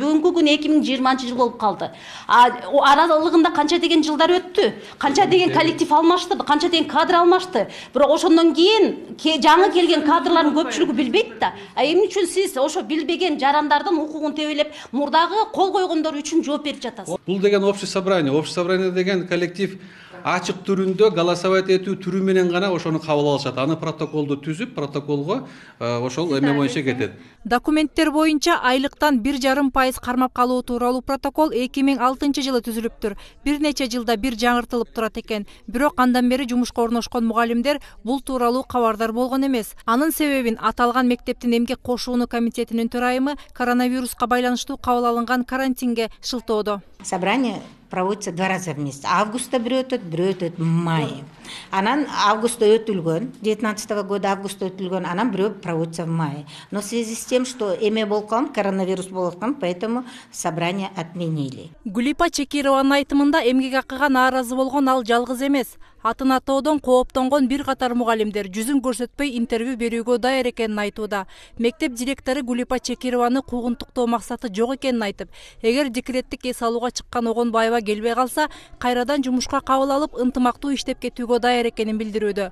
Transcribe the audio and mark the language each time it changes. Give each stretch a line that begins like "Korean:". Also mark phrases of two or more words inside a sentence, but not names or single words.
Kyrgyz: Бүгүнкү күн 2020 жыл болуп калды. Аралыгында канча деген жылдар өттү, канча деген коллектив алмаштырды, канча деген кадр алмашты. Бирок ошондон кийин жаңы келген кадрлардын көпчүлүгү билбейт да. Эмне үчүн сиз ошо билбеген жарандардын укугун тебелеп, мурдагы кол койгондор үчүн жооп берип жатасыз? Бул деген
Russian: общее собрание. Общее собрание
Kyrgyz: деген коллектив ачык түрүндө голосовать этүү түрү менен гана ошону кабыл алышат. Аны протоколду түзүп, протоколго ошол эме боюнча кетет. Документтер боюнча айлыктан 1,5% кармап калуу тууралуу протокол 2006 жылы түзүлүптүр. Бир нече жылда бир жаңыртылып турат экен. Бирок андан бери жумушка орношкон мугалимдер бул тууралуу кабардар болгон эмес. Анын себебин аталган мектептин эмгек кошууну комитетинин төрайымы коронавируска байланыштуу кабыл алынган карантинге шылтоодо.
Russian: Собрание проводится 2 раза в месяц.
Kyrgyz: Августа бир өтөт
Russian: в мае.
Kyrgyz: Анан августа өтүлгөн, 19 года августа өтүлгөн, анан бирөө
Russian: проводится в мае. Но в связи с тем, что
Kyrgyz: эме болгон, коронавирус болгон,
Russian: поэтому собрание отменили.
Kyrgyz: Гулипа Чекированын айтымында эмгек акыга нааразы болгон ал жалгыз эмес. Атын атоодон кооптонгон бир катар мугалимдер жүзүн көрсөтпөй интервью берүүгө даяр экенин айтууда. Мектеп директору Гулипа Чекированы куугунтуктоо максаты жок экенин айтып, эгер декреттик эс алууга чыккан Огонбаева келбей калса, кайрадан жумушка кабыл алып, ынтымактуу иштеп кетүүгө даяр экенин билдирүүдө.